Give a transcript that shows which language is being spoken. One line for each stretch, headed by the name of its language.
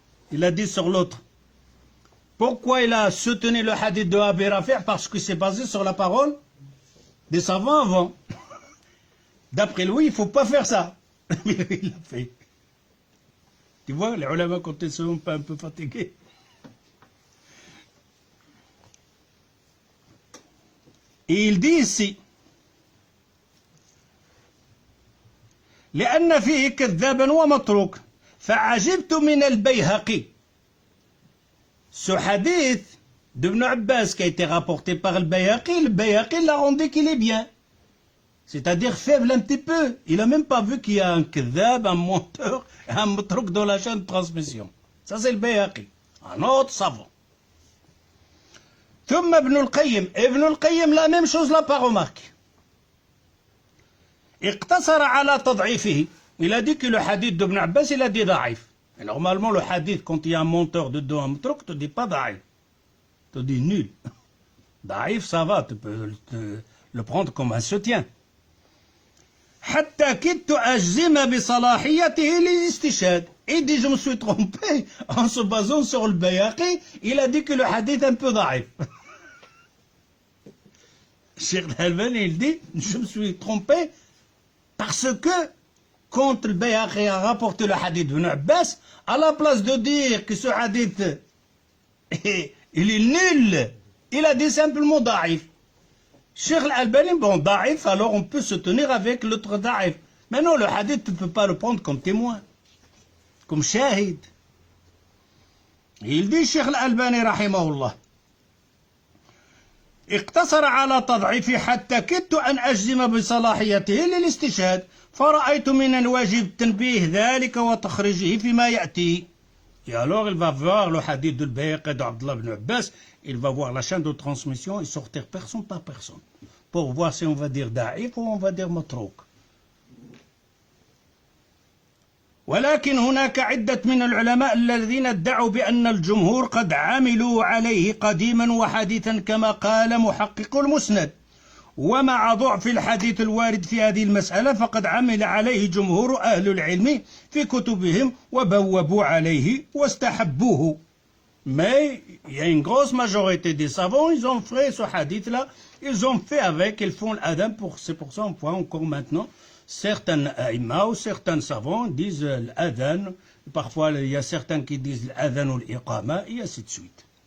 French: Il a dit sur l'autre. Pourquoi il a soutenu le hadith de Abi Rafi'? Parce que c'est basé sur la parole des savants avant. D'après lui, il ne faut pas faire ça. Mais il l'a fait. Tu vois, les ulama quand ils sont un peu fatigués. Et il dit ici
Arabic: لأن فيه كذابا ومتروك فعجبت من البيهقي.
French: Ce hadith d'Ibn Abbas qui a été rapporté par le Bayhaqi l'a rendu qu'il est bien. C'est-à-dire faible un petit peu. Il n'a même pas vu qu'il y a un kadhab, un menteur, un matrouk dans la chaîne de transmission. Ça c'est le Bayhaqi, un autre savant.
Arabic: ثم ابن القيم
French: la même chose l'a pas remarqué.
Arabic: اقتصر على تضعيفه.
French: Il a dit que le hadith d'Ibn Abbas, il a dit ضعيف. Et normalement, le hadith, quand il y a un monteur dedans, un truc, tu ne dis pas ضعيف. Tu dis nul. ضعيف, ça va, tu peux le prendre comme un soutien.
Arabic: حتى كدت أجزم بصلاحيته للاستشهاد.
French: Il dit, je me suis trompé en se basant sur le Bayhaqi. Il a dit que le hadith est un peu ضعيف. Cheikh Al-Albani, il dit, je me suis trompé parce que quand le Bayhaqi a rapporté le hadith d'Ibn Abbas, à la place de dire que ce hadith il est nul, il a dit simplement ضعيف. Cheikh Al-Albani, bon, ضعيف, alors on peut se tenir avec l'autre ضعيف. Mais non, le hadith, tu ne peux pas le prendre comme témoin, comme shahid. Il dit,
Arabic: Cheikh Al-Albani, rahimahullah, اقتصر على تضعيفه حتى كدت أن أجزم بصلاحيته للاستشهاد فرأيت من الواجب تنبيه ذلك وتخريجه فيما يأتي.
French: Et alors il va voir le hadith de Bayhaqi d'Abdullah ibn Abbas, il va voir la chaîne de transmission et sortir personne par personne pour voir si on va dire da'if ou on va dire matrouk.
Arabic: ولكن هناك عدة من العلماء الذين ادعوا بأن الجمهور قد عملوا عليه قديما وحديثا كما قال محقق المسند. ومع ضعف الحديث الوارد في هذه المسألة فقد عمل عليه جمهور أهل العلم في كتبهم وبوبوا عليه واستحبوه.
French: Mais il y a une grosse majorité des savants, ils ont fait ce hadith-là, ils ont fait avec, ils font l'adhan, c'est pour ça on voit encore maintenant, certains aïma ou certains savants disent l'adhan, parfois il y a certains qui disent l'adhan ou l'iqama, et ainsi de suite.